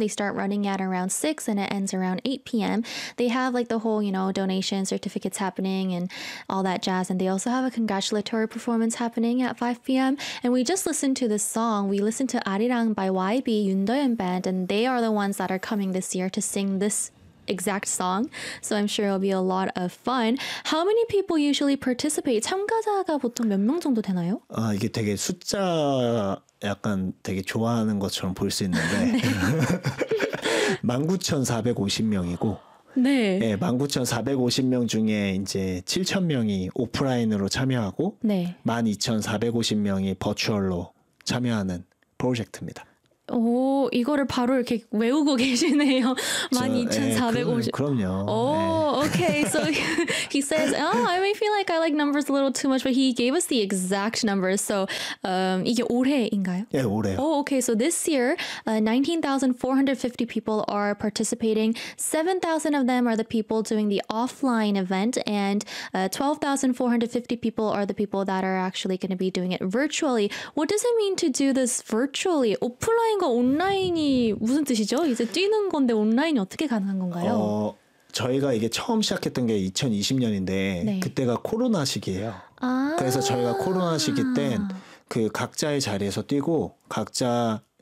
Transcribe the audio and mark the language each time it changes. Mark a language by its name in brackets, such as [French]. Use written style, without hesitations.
[English] They start running at around 6 and it ends around 8 p.m. They have like the whole, you know, donation certificates happening and all that jazz. And they also have a congratulatory performance happening at 5 p.m. And we just listened to this song. We listened to Arirang by YB, Yundoyeon Band, and they are the ones that are coming this year to sing this exact song, so I'm sure it'll be a lot of fun. How many people usually participate? [Korean] 참가자가 보통 몇 명 정도 되나요? 아 이게 되게 숫자 약간 되게 좋아하는 것처럼 볼 수 있는데 네. 19,450명이고 네. 예, 19,450명 중에 이제 7,000명이 오프라인으로 참여하고 네. 12,450명이 버추얼로 참여하는 프로젝트입니다. 오, 이거를 바로 이렇게 외우고 계시네요. 12,450. 예, 그럼요. 오, 예. [English] okay. So he says, "Oh, I may feel like I like numbers a little too much, but he gave us the exact numbers." [Korean] So, 이게 올해인가요? 예, 올해요. [English] Oh, okay. So this year, 19,450 people are participating. 7,000 of them are the people doing the offline event, and 12,450 people are the people that are actually going to be doing it virtually. What does it mean to do this virtually? [Korean] 오프라인 온라인과 온라인이 무슨 뜻이죠? 이제 뛰는 건데 온라인이 어떻게 가능한 건가요? 저희가 이게 처음 시작했던 게 2020년인데 네. 그때가 코로나 시기예요. 아~ 그래서 저희가 코로나 시기 땐 그 각자의 자리에서 뛰고 각자